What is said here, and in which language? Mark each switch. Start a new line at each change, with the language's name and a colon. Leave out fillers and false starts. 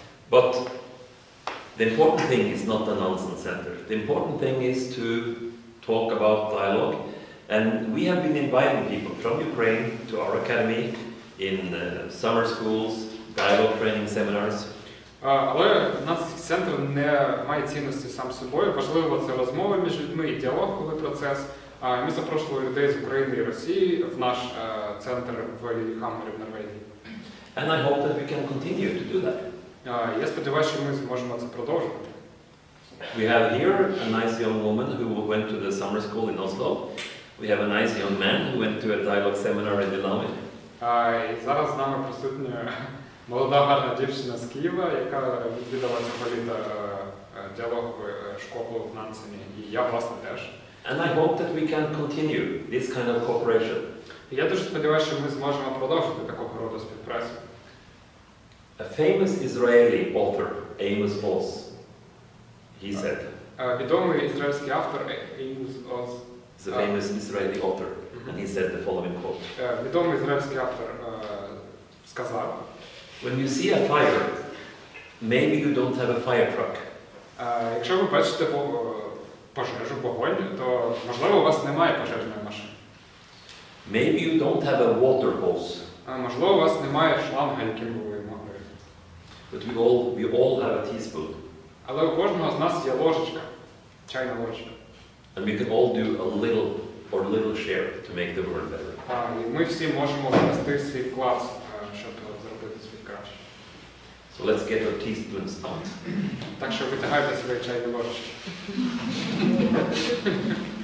English: But the important thing is not the Nansen Center. The important thing is to talk about dialogue. And we have been inviting people from Ukraine to our academy in summer schools, dialogue training seminars.
Ukrainian: Але нансенський центр не має цінності сам собою. Важливо це розмови між людьми і діалоговий процес. Ми запрошували людей з України і Росії в наш центр в Ліліхаммері в Норвегії.
English: And I hope that we can continue to do that.
Ukrainian: Я сподіваюся, що ми зможемо це продовжувати.
English: We have here a nice young woman who went to the summer school in Oslo. We have a nice young man who went to a dialogue seminar in Lillehammer.
Ukrainian: І зараз з нами присутня молода гарна дівчина з Києва, яка відвідала цього літа діалогову школу в Нансені, і я, власне, теж.
English: And I hope that we can continue this kind of cooperation.
Ukrainian: Я дуже сподіваюся, що ми зможемо продовжити такого роду співпрацю.
English: A famous Israeli author, Amos Oz, he said.
Ukrainian: Відомий ізраїльський автор Amos Oz.
English: The famous Israeli author, and he said the following quote.
Ukrainian: Відомий ізраїльський автор сказав:
English: When you see a fire, maybe you don't have a fire truck.
Ukrainian: Якщо ви бачите пожежу, вогонь, то можливо у вас немає пожежної машини.
English: Maybe you don't have a water hose.
Ukrainian: Можливо, у вас немає шланга, яким ви могли.
English: But we all have a teaspoon.
Ukrainian: Але у кожного з нас є ложечка, чайна ложечка.
English: And we can all do a little share to make the world better.
Ukrainian: І ми всі можемо внести свій вклад, щоб зробити світ краще.
English: So let's get our teaspoons out.
Ukrainian: Так що витягайте свої чайні ложечки.